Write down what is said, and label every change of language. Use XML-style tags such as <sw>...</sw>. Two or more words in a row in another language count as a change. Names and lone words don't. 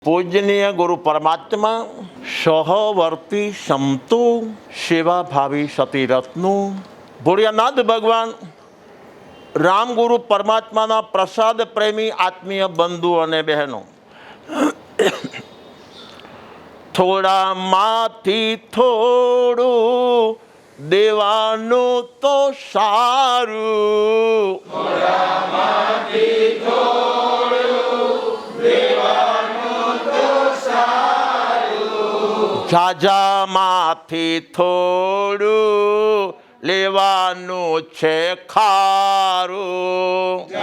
<gu>पूजनीय गुरु परमात्मा सहवर्ती समतु सेवा भावी सती रत्नु भोળિયાનાથ ભગવાન રામ ગુરુ પરમાત્માના પ્રસાદ પ્રેમી આત્મીય બંધુ અને બહેનો, થોડામાંથી થોડું દેવાનું તો સારું, ઝાઝામાંથી થોડું લેવાનું છે ખારું,</gu>